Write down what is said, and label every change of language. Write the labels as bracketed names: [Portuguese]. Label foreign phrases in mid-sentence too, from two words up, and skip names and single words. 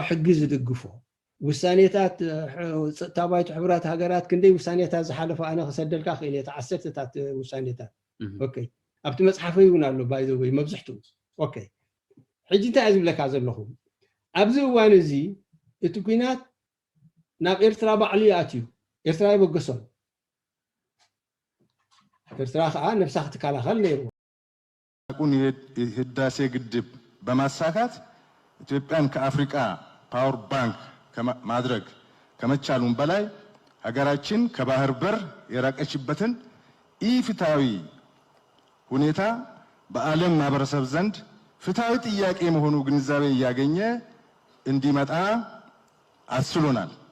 [Tigrinya] ሕጊ ዝድግፎ ውሳኔታት ፀጥታ ባይቱ ሕቡራት ሃገራት ክንደይ ውሳኔታት ዝሓለፈ ኣነ ክሰደልካ ክእል እየ ዓሰርተታት ውሳኔታት ኦኬ ኣብቲ መፅሓፈይ እውን ኣሎ ባይዘ ወይ መብዝሕትኡ ኦኬ ሕጂ እንታይ እየ ዝብለካ ዘለኹ ኣብዚ እዋን እዚ እቲ ኩናት ናብ ኤርትራ ባዕሉ ኣትዩ ኤርትራ ይበገሶም ኤርትራ ከዓ ነፍሳ ክትከላኸል ነይሩ [Amharic] የህዳሴ ግድብ በማሳካት ኢትዮጵያን ከአፍሪካ [English] power bank [Amharic] ማድረግ ከመቻሉም በላይ ሀገራችን ከባህር በር የራቀችበትን ኢፍትሃዊ ሁኔታ በዓለም ማህበረሰብ ዘንድ ፍትሃዊ ጥያቄ መሆኑ ግንዛቤ እያገኘ እንዲመጣ አስችሎናል።